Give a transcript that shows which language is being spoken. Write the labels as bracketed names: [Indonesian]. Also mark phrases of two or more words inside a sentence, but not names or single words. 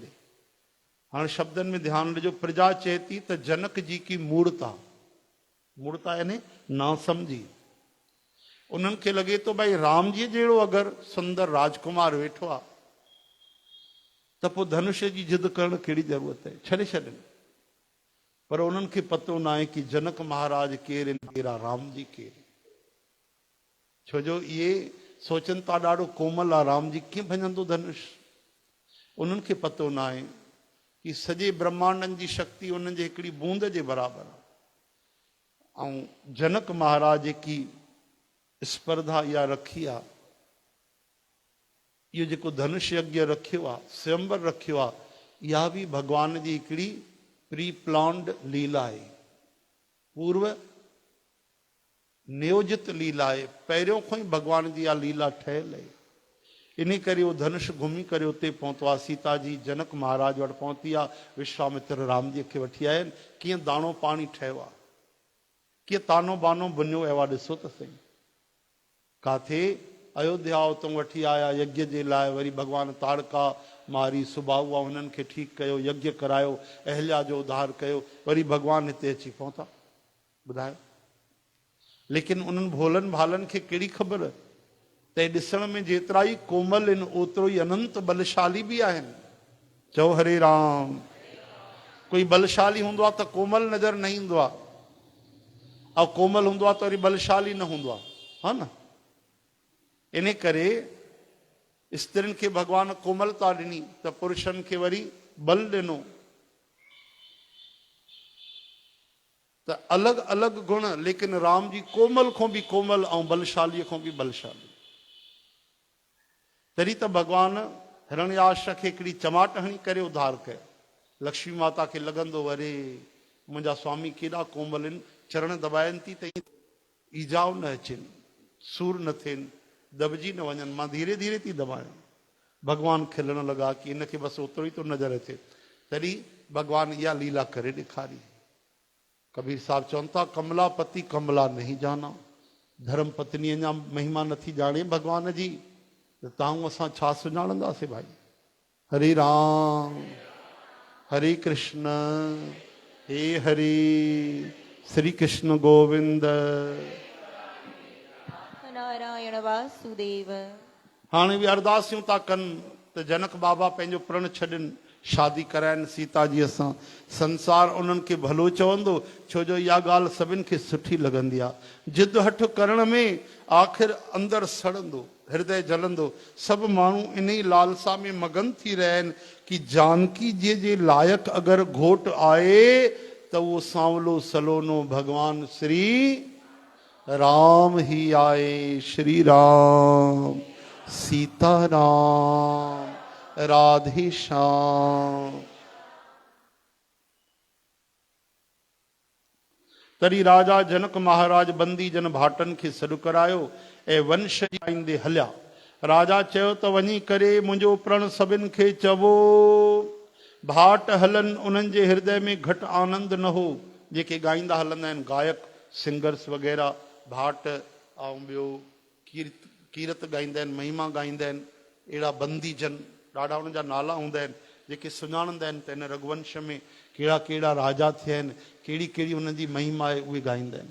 [Sindhi] हाणे शब्दनि में ध्यानु ॾिजो। प्रजा चए थी त जनक जी की मूर्ता, मूर्ता यानी ना समझी। उन्हनि खे लॻे थो भाई राम जी जहिड़ो अगरि सुंदर राजकुमार वेठो आहे त पोइ धनुष जी जिद करण कहिड़ी ज़रूरत आहे, छॾे छॾनि। पर उन्हनि खे पतो न आहे कि जनक महाराज केरु आहिनि, केरु आहे राम जी केरु। छो जो इहे सोचनि था ॾाढो कोमल आहे राम जी, कीअं भञंदो धनुष। उन्हनि खे पतो न आहे कि सॼे ब्रह्मांडनि जी शक्ति उन्हनि जे हिकिड़ी बूंद जे बराबरि आहे। ऐं जनक महाराज की स्पर्धा इहा रखी आहे, इहो जेको धनुष यज्ञ रखियो आहे, स्वयंवर रखियो आहे, इहा बि भॻवान जी हिकिड़ी [English] pre planned [Sindhi] लीला आहे, पूर्व नियोजित लीला आहे। पहिरियों खां ई भॻवान जी इहा लीला ठहियल आहे। इन करे उहो धनुष घुमी करे उते पहुतो आहे। सीता जी जनक महाराज वटि पहुती आहे, विश्वामित्र राम जी खे वठी आया आहिनि। कीअं दाणो पाणी ठहियो आहे, कीअं तानो बानो बुनियो वियो आहे, ॾिसो त सही। काथे अयोध्या उतां वठी आया यज्ञ जे लाइ, वरी भॻवान ताड़का मारी, सुबाहु आहे हुननि खे ठीकु कयो, यज्ञ करायो, अहल्या जो उद्धार कयो, वरी भॻवान हिते अची पहुता। ॿुधायो, लेकिन उन्हनि भोलनि भालनि खे कहिड़ी ख़बर त ॾिसण में जेतिरा ई कोमल आहिनि ओतिरो ई अनंत बलशाली बि आहिनि। चओ हरे राम। कोई बलशाली हूंदो आहे त कोमल नज़र न ईंदो आहे, ऐं कोमल हूंदो आहे त वरी बलशाली न हूंदो आहे, हा न। इन करे स्त्रियुनि खे भॻवान कोमलता ॾिनी त पुरुषनि खे वरी बल ॾिनो। त अलॻि अलॻि गुण, लेकिन राम जी कोमल खां बि कोमल ऐं बलशालीअ खां बि बलशाली। तॾहिं त भॻवान हिरण्याक्ष खे हिकिड़ी चमाट हणी करे उद्धार कयो। लक्ष्मी माता खे लॻंदो अरे मुंहिंजा स्वामी केॾा कोमल आहिनि, चरण दॿाइनि थी त ईजाव न अचनि, सूर न थियनि, दॿजी न वञनि, मां धीरे धीरे थी दॿायां। भॻवान खिलण लॻा कि इनखे बसि ओतिरो ई थो नज़र अचे। तॾहिं भॻवान इहा लीला करे ॾेखारी। कबीर साहब चवनि था, [Hindi] कमलापति कमला नहीं जाना, [Sindhi] धर्म पत्नी अञा महिमा नथी ॼाणे भॻवान जी, त तव्हां असां छा सुञाणंदासीं भाई। हरे राम हरे कृष्ण, हे हरे श्री कृष्ण गोविंद नारायण वासुदेव। हाणे बि अरदासियूं था कनि त जनक बाबा पंहिंजो प्रण छॾनि, शादी कराइनि सीता जीअ सां। संसार उन्हनि खे भलो चवंदो, छो जो इहा ॻाल्हि सभिनि खे सुठी लॻंदी आहे। जिद हठ करण में आख़िर अंदरि सड़ंदो, हृदय जलंदो। सभु माण्हू इन ई लालसा में मगन थी रहिया आहिनि कि जानकी जी जे लाइक़ु अगरि घोट आहे त उहो सांवलो सलोनो भॻवान श्री राम ही आए। श्री राम सीताराम राधे श्याम। तरी राजा जनक महाराज बंदी जन भाटन खे सॾु करायो ऐं वंश जी आईंदे हलिया। राजा चयो त वञी करे मुंहिंजो प्रण सभिनि खे चवो। भाट हलन उन्हनि जे हृदय में घटि आनंद न हो। जेके ॻाईंदा हलंदा आहिनि गायक सिंगर्स वग़ैरह, भाट ऐं ॿियो कीरत ॻाईंदा आहिनि, महिमा ॻाईंदा आहिनि, अहिड़ा बंदी जन ॾाढा उन्हनि जा नाला हूंदा आहिनि जेके सुञाणंदा आहिनि त हिन रघुवंश में कहिड़ा कहिड़ा राजा थिया आहिनि, कहिड़ी कहिड़ी उन्हनि जी महिमा आहे, उहे ॻाईंदा आहिनि।